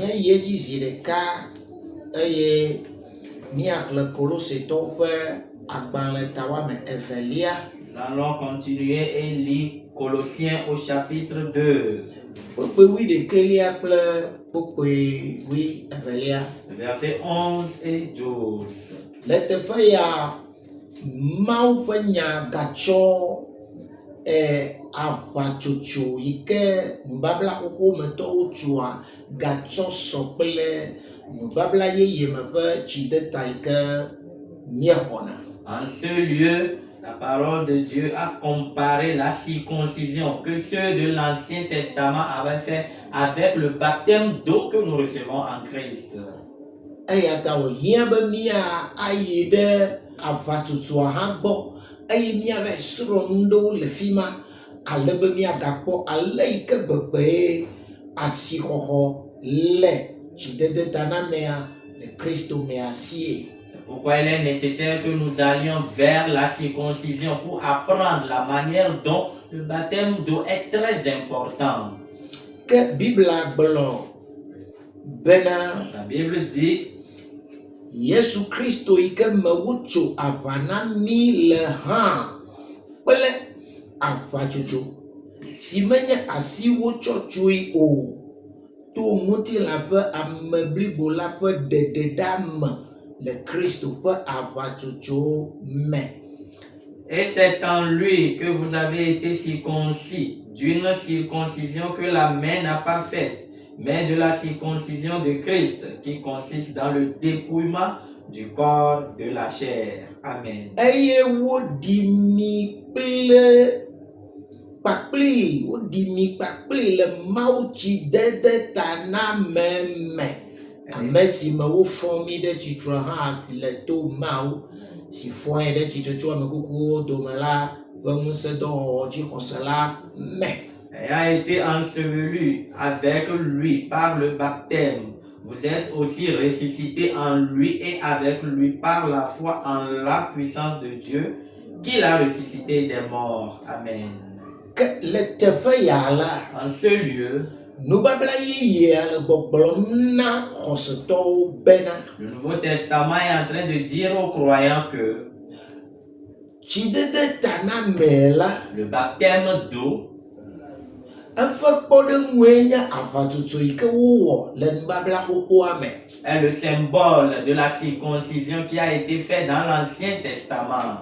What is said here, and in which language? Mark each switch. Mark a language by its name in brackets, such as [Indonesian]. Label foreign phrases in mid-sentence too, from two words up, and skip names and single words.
[French] Nous allons continuer et lire Colossiens au chapitre 2. Versets 11 et 12. [Ewe] Avatsotso yike nubabla xoxo metɔ wotsua gatsɔ sɔ kple nubabla yeye me ƒe tsideta yike miexɔna. [French] En ce lieu, la parole de Dieu a comparé la circoncision que ceux de l'Ancien Testament avaient fait avec le baptême d'eau que nous recevons en Christ. [Ewe] Eya ta wòhiã be mia ayi ɖe avatsotsua hã gbɔ. Eye miave srɔ̃ nu ɖewo le fi ma ale be miagakpɔ ale yi ke gbegbe asixɔxɔ le tsidede tanamea le Kristo mea sie. [French] C'est pourquoi il est nécessaire que nous allions vers la circoncision pour apprendre la manière dont le baptême d'eau est très important. [Ewe] Que Bibla gblɔ bena [French] la Bible dit [Ewe] Yesu Kristo yi ke me wotso aʋa na mi le hã kple aʋatsotso si menye asi wotsɔ tsoe o to ŋutilã ƒe ame blibo la ƒe ɖeɖeɖame le Kristo ƒe aʋatsotso me. [French] Et c'est en lui que vous avez été circoncis d'une circoncision que la main n'a pas faite, mais de la circoncision de Christ qui consiste dans le dépouillement du corps de la chair. Amen. [Ewe] Eye wodi mi kple kpakpli wodi mi kpakpli le Mawu tsidede taname me. Ame si me wofɔ mi ɖe tsitre hã le to Mawu si fɔe ɖe tsitre tso ame kukuwo dome la ƒe ŋusẽdɔwɔwɔ dzixɔse la me. [French] Et a été enseveli avec lui par le baptême. Vous êtes aussi ressuscités en lui et avec lui par la foi en la puissance de Dieu qu'il a ressuscité des morts. Amen. [Ewe] Le teƒe ya la, [French] en ce lieu, [Ewe] nubabla yeyea le gbɔgblɔm na xɔsetɔwo bena. [French] Le Nouveau Testament est en train de dire aux croyants que [Ewe] tsidede taname la, [French] le baptême d'eau, [Ewe] eƒe kpɔɖeŋue nye aʋatsotso yi ke wowɔ le nubabla xoxoa me. [French] Est le symbole de la circoncision qui a été fait dans l'Ancien Testament.